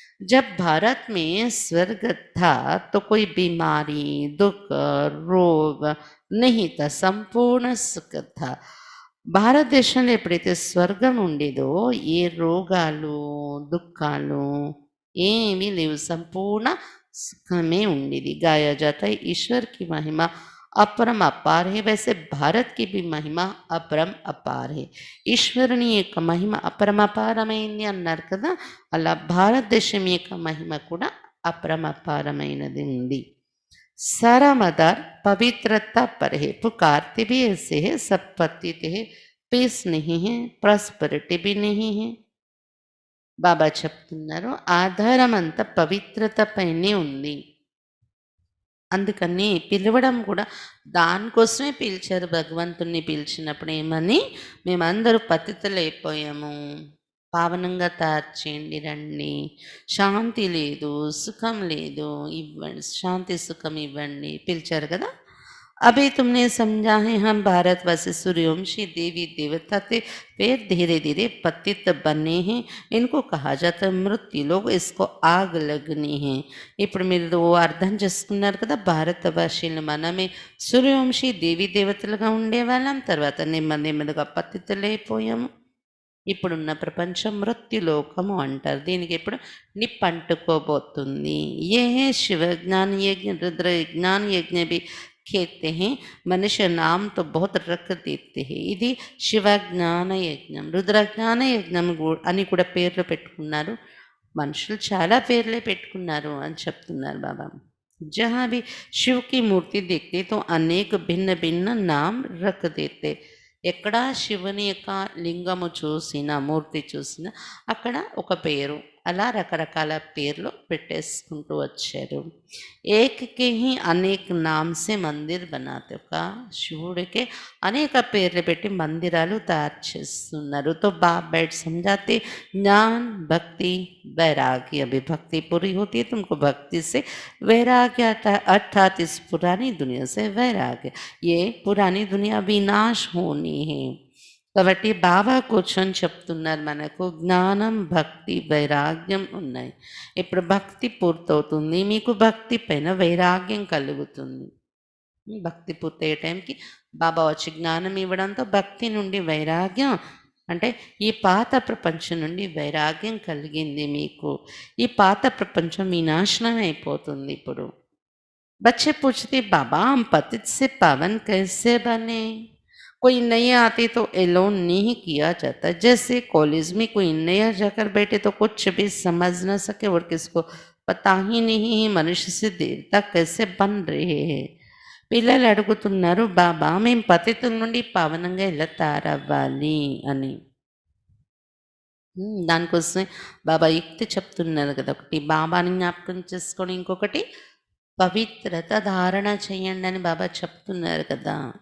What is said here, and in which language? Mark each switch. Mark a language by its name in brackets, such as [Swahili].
[Hindi] जब भारत में स्वर्ग था तो कोई बीमारी दुख रोग नहीं था, संपूर्ण सुख था. [Telugu] భారతదేశంలో ఎప్పుడైతే స్వర్గం ఉండేదో ఏ రోగాలు దుఃఖాలు ఏమీ లేవు, సంపూర్ణ సుఖమే ఉండేది. [Hindi] గాయా జాతా హై ఈశ్వర్ की महिमा अपरम अपार है, वैसे भारत की भी महिमा अपरम अपार है. [Telugu] ఈశ్వరుని యొక్క మహిమ అపరమపారమైంది అన్నారు కదా, అలా భారతదేశం యొక్క మహిమ కూడా అపరమపారమైనది ఉంది. [Hindi] सारा मदार पवित्रता पर है, पुकारते भी ऐसे है, सब पतित है, पीस नहीं है, प्रॉस्पेरिटी भी नहीं है. [Telugu] బాబా చెప్తున్నారు, ఆధారం అంతా పవిత్రత పైనే ఉంది. అందుకని పిలవడం కూడా దానికోసమే పిలిచారు. భగవంతుణ్ణి పిలిచినప్పుడు ఏమని, మేమందరూ పతితులైపోయాము, పావనంగా తయారు చేయండి రండి, శాంతి లేదు, సుఖం లేదు, ఇవ్వండి శాంతి సుఖం ఇవ్వండి పిలిచారు కదా. [Hindi] अभी तुमने समझा है हम भारतवासी सूर्यवंशी देवी देवता थे, फिर धीरे धीरे पतित बने हैं, इनको कहा जाता है मृत्यु लोग, इसको आग लगनी है. [Telugu] ఇప్పుడు మీరు అర్థం చేసుకున్నారు కదా, భారతవాసీలు మనమే సూర్యవంశీ దేవీ దేవతలుగా ఉండేవాళ్ళం, తర్వాత నెమ్మది నెమ్మదిగా పతితులైపోయాము. ఇప్పుడున్న ప్రపంచం మృత్యులోకము అంటారు. దీనికి ఇప్పుడు నిప్పంటుకోబోతుంది. [Hindi] ఏ శివ జ్ఞాన యజ్ఞ రుద్ర జ్ఞాన యజ్ఞ भी कहते हैं, మనుష్య నామ్ తో बहुत रख देते हैं. [Telugu] ఇది శివ జ్ఞాన యజ్ఞం, రుద్ర జ్ఞాన యజ్ఞం అని కూడా పేర్లు పెట్టుకున్నారు. మనుషులు చాలా పేర్లే పెట్టుకున్నారు అని చెప్తున్నారు బాబా. [Hindi] जहाँ भी शिव की मूर्ति देखते तो अनेक भिन्न भिन्न नाम रख देते. [Telugu] ఎక్కడ శివుని యొక్క లింగము చూసినా, మూర్తి చూసినా అక్కడ ఒక పేరు, అలా రకరకాల పేర్లు పెట్టేసుకుంటూ వచ్చారు. [Hindi] ఏకకే హి అనేక నామ్సే మందిర్ బనాతే, [Telugu] ఒక శివుడికి అనేక పేర్లు పెట్టి మందిరాలు తయారు చేస్తున్నారు. [Hindi] తో బాప్ बैठ समझाते, ज्ञान भक्ति वैराग्य, अभी भक्ति पूरी होती है तुमको भक्ति से वैराग्य आता है, अर्थात इस पुरानी दुनिया से वैराग्य, ये पुरानी दुनिया विनाश होनी है. [Telugu] కాబట్టి బాబా కూర్చొని చెప్తున్నారు మనకు, జ్ఞానం భక్తి వైరాగ్యం ఉన్నాయి. ఇప్పుడు భక్తి పూర్తవుతుంది, మీకు భక్తి పైన వైరాగ్యం కలుగుతుంది. భక్తి పూర్తయ్యే టైంకి బాబా వచ్చి జ్ఞానం ఇవ్వడంతో భక్తి నుండి వైరాగ్యం, అంటే ఈ పాత ప్రపంచం నుండి వైరాగ్యం కలిగింది మీకు. ఈ పాత ప్రపంచం వినాశనం అయిపోతుంది ఇప్పుడు. [Hindi] बच्चे पूछते, बाबा हम पतित से पावन कैसे बने? कोई नया आते तो एलोन नहीं किया जाता, जैसे कॉलेज में कोई नया जाकर बैठे तो कुछ भी समझ न सके और किसको पता ही नहीं है मनुष्य से देवता कैसे बन रहे हैं. [Telugu] పిల్లలు అడుగుతున్నారు, బాబా మేము పతితుల నుండి పావనంగా ఎలా తయారవ్వాలి అని. దానికోసమే బాబా యుక్తి చెప్తున్నారు కదా, ఒకటి బాబాని జ్ఞాపకం చేసుకొని, ఇంకొకటి పవిత్రత ధారణ చేయండి అని బాబా చెప్తున్నారు కదా.